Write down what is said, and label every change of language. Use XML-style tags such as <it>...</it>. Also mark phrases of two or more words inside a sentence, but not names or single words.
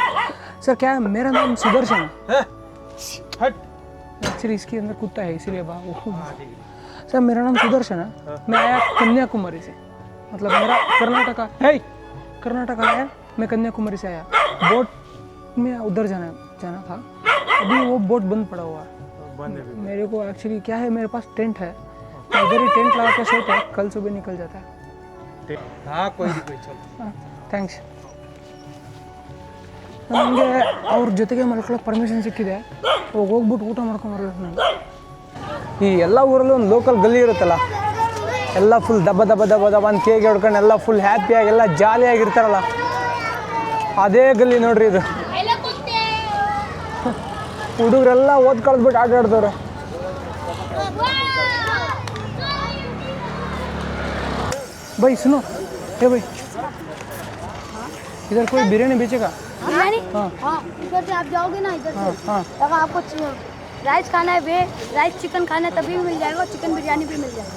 <hi>सर क्या है, मेरा नाम सुदर्शन है। एक्चुअली इसके अंदर कुत्ता है इसीलिए सर मेरा नाम सुदर्शन है, मैं आया कन्याकुमारी से, मतलब मेरा कर्नाटका है, कर्नाटका है, मैं कन्याकुमारी से आया। बोट में उधर जाना था, अभी वो बोट बंद पड़ा हुआ है। मेरे को एक्चुअली क्या है, मेरे पास टेंट है, मैं इधर ही टेंट लगा के सोता है, कल सुबह निकल जाता है। हाँ कोई नहीं, कोई चलो।</hi> <kn>ಹಾಂ ಥ್ಯಾಂಕ್ಸ್। ನನಗೆ ಅವ್ರ ಜೊತೆಗೆ ಮಲ್ಕೊಳ್ಳೋಕೆ ಪರ್ಮಿಷನ್ ಸಿಕ್ಕಿದೆ, ಹೋಗ್ಬಿಟ್ಟು ಊಟ ಮಾಡ್ಕೊಂಬರ್ಬೇಕು ನಾನು। ಈ ಎಲ್ಲ ಊರಲ್ಲೂ ಒಂದು ಲೋಕಲ್ ಗಲ್ಲಿ ಇರುತ್ತಲ್ಲ, ಎಲ್ಲ ಫುಲ್ ದಬ್ಬ ದಬ್ಬ ದಬ್ಬ ದಬ್ಬ ಅಂತ ಕೇಕ್ ಹೊಡ್ಕೊಂಡು ಎಲ್ಲ ಫುಲ್ ಹ್ಯಾಪಿಯಾಗಿ ಎಲ್ಲ ಜಾಲಿಯಾಗಿರ್ತಾರಲ್ಲ, ಅದೇ ಗಲ್ಲಿ ನೋಡ್ರಿ ಇದು। ಹುಡುಗರೆಲ್ಲ ಓದ್ಕೊಳ್ದ್ಬಿಟ್ಟು ಆಟ ಆಡ್ತವ್ರೆ।</kn> <hi>भाई सुनो, हे भाई इधर कोई बिरयानी बेचेगा? बिरयानी? हाँ हाँ इधर से आप जाओगे ना, इधर हाँ से हाँ अगर आपको राइस खाना है, राइस चिकन खाना है तभी भी मिल जाएगा, और चिकन बिरयानी भी मिल जाएगा।</hi>